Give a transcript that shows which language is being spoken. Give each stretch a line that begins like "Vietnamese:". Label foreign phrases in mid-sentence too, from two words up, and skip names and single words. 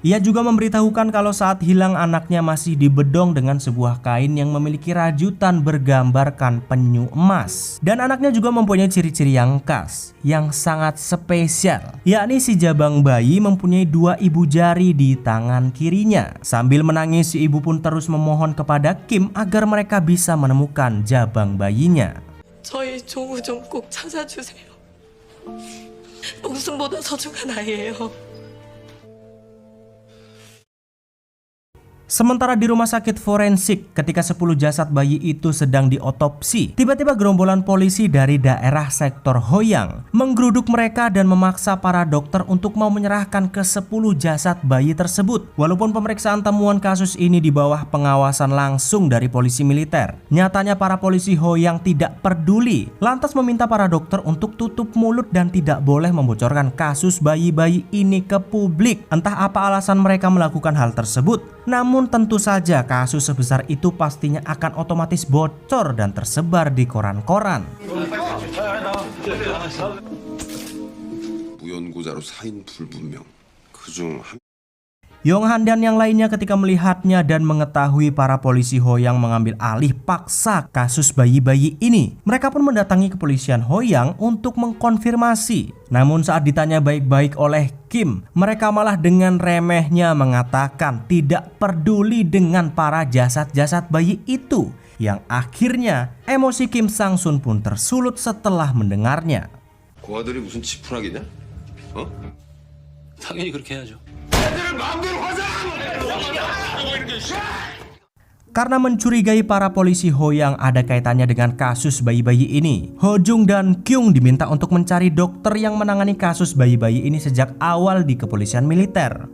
Indonesian: Ia juga memberitahukan kalau saat hilang anaknya masih dibedong dengan sebuah kain yang memiliki rajutan bergambarkan penyu emas. Dan anaknya juga mempunyai ciri-ciri yang khas, yang sangat spesial, yakni si jabang bayi mempunyai 2 ibu jari di tangan kirinya. Sambil menangis, si ibu pun terus memohon kepada Kim agar mereka bisa menemukan jabang bayinya.
Korean: 저희 종우 좀 꼭 찾아주세요. 목숨보다 소중한 아이예요.
Indonesian: Sementara di rumah sakit forensik, ketika 10 jasad bayi itu sedang diotopsi, tiba-tiba gerombolan polisi dari daerah sektor Hoyang menggeruduk mereka dan memaksa para dokter untuk mau menyerahkan ke 10 jasad bayi tersebut. Walaupun pemeriksaan temuan kasus ini di bawah pengawasan langsung dari polisi militer, nyatanya para polisi Hoyang tidak peduli, lantas meminta para dokter untuk tutup mulut dan tidak boleh membocorkan kasus bayi-bayi ini ke publik. Entah apa alasan mereka melakukan hal tersebut, namun Namun tentu saja kasus sebesar itu pastinya akan otomatis bocor dan tersebar di koran-koran.
Korean: 무연고자로 사인 불분명. 그중 한
Indonesian: Yonghan dan yang lainnya ketika melihatnya dan mengetahui para polisi Hoyang mengambil alih paksa kasus bayi-bayi ini, mereka pun mendatangi kepolisian Hoyang untuk mengkonfirmasi. Namun saat ditanya baik-baik oleh Kim, mereka malah dengan remehnya mengatakan tidak peduli dengan para jasad-jasad bayi itu. Yang akhirnya emosi Kim Sang-sun pun tersulut setelah mendengarnya.
Korean: 고아들이 무슨 지푸라기냐? 어? 당연히 그렇게 해야죠.
Indonesian: Karena mencurigai para polisi Hoyang ada kaitannya dengan kasus bayi-bayi ini, Hojung dan Kyung diminta untuk mencari dokter yang menangani kasus bayi-bayi ini sejak awal di kepolisian militer.